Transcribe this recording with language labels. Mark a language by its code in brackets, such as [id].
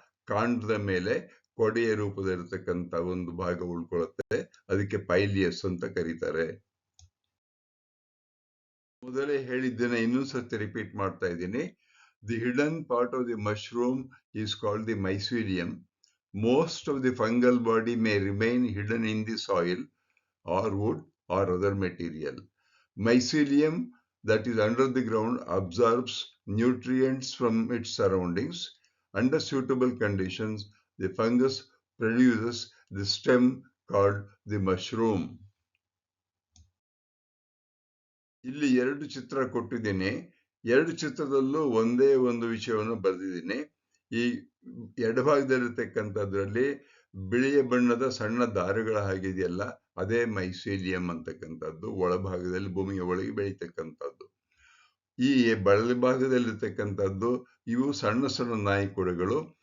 [kn] ಕಾಂಡದ ಮೇಲೆ ಕೊಡೆಯ ರೂಪದಲ್ಲಿರ್ತಕ್ಕಂಥ ಒಂದು ಭಾಗ ಉಳ್ಕೊಳ್ಳುತ್ತೆ. ಅದಕ್ಕೆ ಪೈಲಿಯಸ್ ಅಂತ ಕರೀತಾರೆ. ಮೊದಲೇ ಹೇಳಿದ್ದೇನೆ, ಇನ್ನೊಂದು ಸರ್ತಿ ರಿಪೀಟ್ ಮಾಡ್ತಾ ಇದ್ದೀನಿ. [en] The hidden part of the mushroom is called the mycelium. Most of the fungal body may remain hidden in the soil or wood or other material. Mycelium that is under the ground absorbs nutrients from its surroundings. Under suitable conditions, the fungus produces the stem called the mushroom. [kn] ಇಲ್ಲಿ 2 ಚಿತ್ರ ಕೊಟ್ಟಿದ್ದೀನಿ. 2 ಚಿತ್ರದಲ್ಲೂ ಒಂದೇ ಒಂದು ವಿಷಯವನ್ನು ಬರೆದಿದ್ದೀನಿ. ಈ ಎಡಭಾಗದಲ್ಲಿರ್ತಕ್ಕಂಥದ್ರಲ್ಲಿ ಬಿಳಿಯ ಬಣ್ಣದ ಸಣ್ಣ ದಾರಗಳ ಹಾಗಿದೆಯಲ್ಲ, ಅದೇ ಮೈಸೀಲಿಯಂ ಅಂತಕ್ಕಂಥದ್ದು. ಒಳಭಾಗದಲ್ಲಿ ಭೂಮಿಯ ಒಳಗೆ ಬೆಳೀತಕ್ಕಂಥದ್ದು. ಈ ಬಲಭಾಗದಲ್ಲಿರ್ತಕ್ಕಂಥದ್ದು ಇವು ಸಣ್ಣ ಸಣ್ಣ ನಾಯಿ ಕೊಡೆಗಳು.